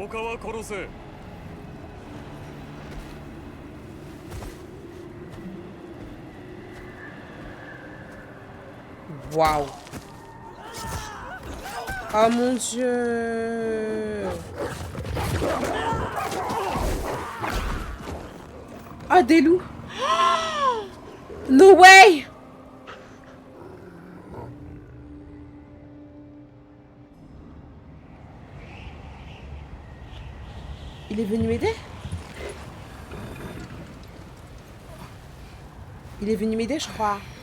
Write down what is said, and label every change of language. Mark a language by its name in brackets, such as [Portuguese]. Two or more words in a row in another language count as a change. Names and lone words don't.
[Japanese] 他は殺せ。 [French] Waouh. Oh mon dieu. Oh, des loups. [English] No way. [French] Il est venu m'aider? Il est venu m'aider, je crois.